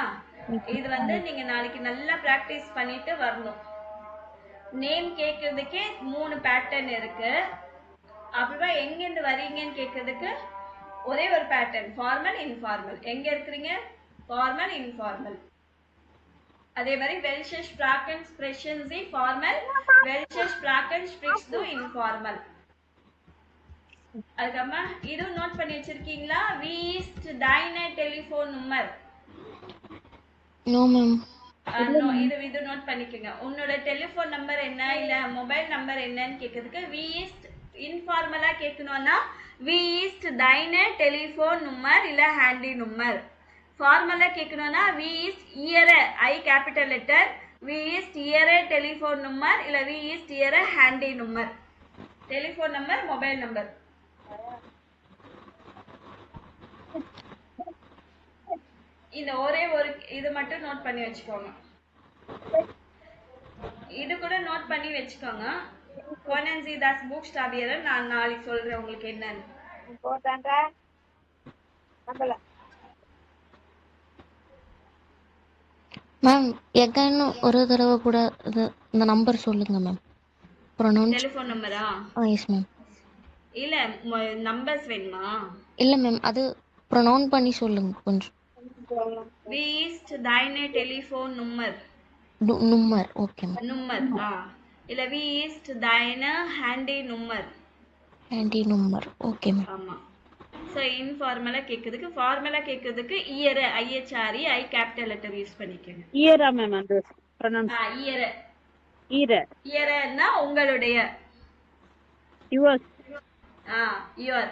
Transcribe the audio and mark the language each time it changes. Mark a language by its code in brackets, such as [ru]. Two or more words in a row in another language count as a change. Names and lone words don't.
[ta] இது வந்து நீங்க நாளைக்கு நல்லா பிராக்டீஸ் பண்ணிட்டு வரணும். நேம் கேக்குறதுக்கே 3 பேட்டர்ன் இருக்கு. அப்புறமா எங்க இருந்து வரீங்கன்னு கேக்குறதுக்கு ஒரே ஒரு பேட்டர்ன், [en] formal informal. [ta] எங்க இருக்கீங்க, [en] formal informal. [ta] அதே மாதிரி [de] welche Sprachen sprechen Sie formal, welche Sprachen sprichst du informal. [ta] அதுக்கப்புறமா இது நோட் பண்ணி வச்சிருக்கீங்களா? [de] Wie ist deine Telefonnummer? [en] no ma'am. [ta] இது நோட் பண்ணிக்கங்க. உன்னோட [en] telephone number [ta] என்ன, இல்ல [en] mobile number [ta] என்னன்னு கேக்குறதுக்கு [de] Wie ist [ta] இன்ஃபார்மலா கேட்கணும்னா [de] Wie ist deine Telefonnummer [ta] இல்ல [de] handy number. [ta] ஃபார்மலா கேட்கணும்னா [de] Wie ist Ihre I [en] capital letter, [de] Wie ist Ihre [en] telephone number [de] இல்ல Wie ist Ihre handy number. [en] telephone number, mobile number. [ta] இந்த ஒரே ஒரு இது மட்டும் நோட் பண்ணி வச்சுக்கோங்க. இது கூட நோட் பண்ணி வச்சுக்கோங்க. [de] Können Sie das buchstabieren? [ta] நான் நாளைக்கு சொல்றேன் உங்களுக்கு என்னன்னு. மேம் எகைன் ஒரு தடவை கூட இந்த நம்பர் சொல்லுங்க மேம். டெலிபோன் நம்பரா? [en] yes ma'am. [ta] இல்ல நம்பர்ஸ் வேணுமா? இல்ல மேம், அது ப்ரொனவுன் பண்ணி சொல்லுங்க கொஞ்சம். [de] Wie ist deine Telefonnummer? nummer. [en] okay ma'am. [de] nummer. இல்ல Wie ist deine handy nummer? [en] handy number. okay ma'am. [ta] ஆமா. சோ இன்ஃபார்மலா கேக்குறதுக்கு, ஃபார்மலா கேக்குறதுக்கு [de] Ihre IHRE [ta] I [en] capital letter use [ta] பண்ணிக்கங்க. இயரா மேம் அந்த ப்ரொனவுன்ஸ்? இயர்னா உங்களுடைய. [en] யுவர். யுவர்.